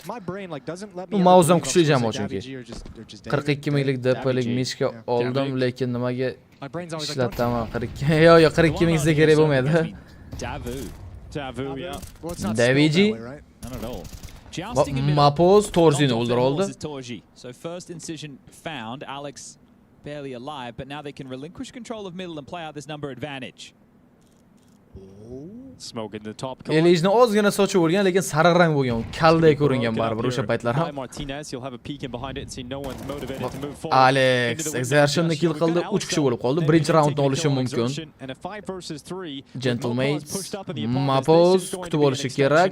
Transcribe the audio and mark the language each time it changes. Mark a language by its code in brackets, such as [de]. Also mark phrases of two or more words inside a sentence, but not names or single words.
[uz] Mauze ham kuchli jamoa chunki. 42 minglik DP'lik mishka oldim, lekin nimaga ishlataman 42. Yo'q, 42 ming sizga kerak bo'lmaydi. Daviji. Mapoz Torzini o'ldirib oldi. [en] So first incision found, Alex barely alive, but now they can relinquish control of middle and play out this number advantage. Smoke in the top. [uz] Elijni ozgina sochib o'lgan, lekin sariq rang bo'lgan. Kalday ko'ringan baribir o'sha paytlar ham. Alex Exertion'ni kill qildi, 3 kishi bo'lib qoldi. Birinchi raundni olishi mumkin. Gentlemates, Mapoz kutib olishi kerak.